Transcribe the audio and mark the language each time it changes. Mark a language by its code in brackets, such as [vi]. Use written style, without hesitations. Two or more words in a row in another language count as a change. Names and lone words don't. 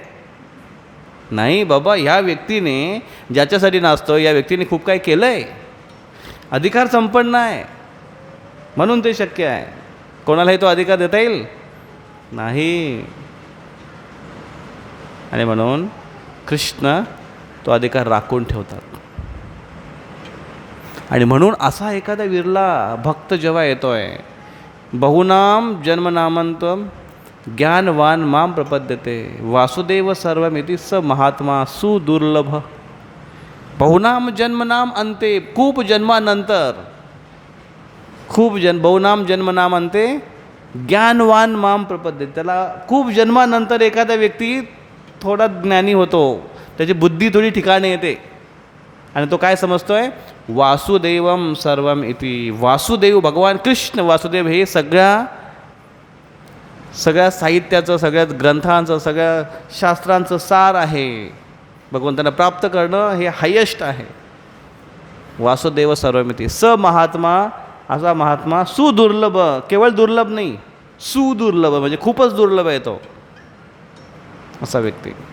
[mr] नाही बाबा, ह्या व्यक्तीने ज्याच्यासाठी नाचतो या व्यक्तीने खूप काही केलं आहे, अधिकार संपन्न आहे, म्हणून ते शक्य आहे. कोणालाही तो अधिकार देता येईल नाही. आणि म्हणून कृष्ण तो अधिकार राखून ठेवतात. आणि म्हणून असा एखादा विरला भक्त जेव्हा येतोय, [sa] बहुनाम जन्मनामंतम ज्ञानवान माम प्रपद्यते वासुदेव सर्वमिति स महात्मा सुदुर्लभ. बहुनाम जन्मनाम अंते, [mr] खूप जन्मानंतर, [sa] बहुनाम जन्मनाम अंते ज्ञानवान माम प्रपद्यते. [mr] त्याला खूप जन्मानंतर एखादा व्यक्ती थोडा ज्ञानी होतो, त्याची बुद्धी थोडी ठिकाणी येते आणि तो काय समजतोय? [sa] वासुदेवम सर्वम इति. [mr] वासुदेव भगवान कृष्ण वासुदेव हे सगळ्या साहित्याचं, सगळ्या ग्रंथांचं, सगळ्या शास्त्रांचं सार आहे. भगवंतांना प्राप्त करणं हे हायेस्ट आहे. [sa] वासुदेव सर्वमिती स महात्मा [mr] असा महात्मा सुदुर्लभ, केवळ दुर्लभ नाही, सुदुर्लभ म्हणजे खूपच दुर्लभ आहे तो असा व्यक्ती.